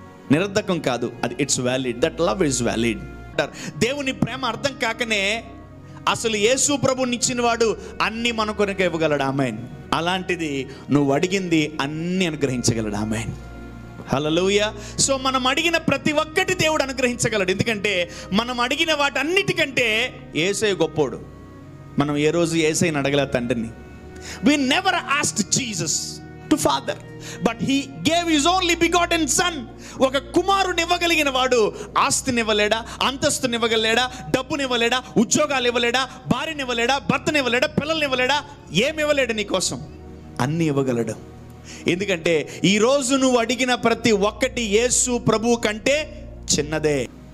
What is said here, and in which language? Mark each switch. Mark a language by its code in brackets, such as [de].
[te] నిరర్ధకం కాదు, అది [en] It's valid. That love is valid. [te] దేవుని ప్రేమ అర్థం కాకనే అసలు యేసు ప్రభుని ఇచ్చిన వాడు అన్ని మన కొరకు ఇవ్వగలడు. ఆమేన్. అలాంటిది నువ్వు అడిగింది అన్ని అనుగ్రహించగలడు. ఆమేన్. హల్లెలూయా. సో మనం అడిగిన ప్రతి ఒక్కటి దేవుడు అనుగ్రహించగలడు. ఎందుకంటే మనం అడిగిన వాటన్నిటికంటే యేసయ్య గొప్పోడు. మనం ఏ రోజు యేసయ్యని అడగలే తండ్రిని. [en] We never asked Jesus to Father, but he gave his only begotten son. [te] ఒక కుమారుని ఇవ్వగలిగిన వాడు ఆస్తిని ఇవ్వలేడా? అంతస్తుని ఇవ్వగలేడా? డబ్బుని ఇవ్వలేడా? ఉద్యోగాలు ఇవ్వలేడా? భార్యని ఇవ్వలేడా? భర్తని ఇవ్వలేడా? పిల్లల్ని ఇవ్వలేడా? ఏమి ఇవ్వలేడు నీ కోసం? అన్నీ ఇవ్వగలడు. ఎందుకంటే ఈరోజు నువ్వు అడిగిన ప్రతి ఒక్కటి యేసు ప్రభు కంటే చిన్నదే.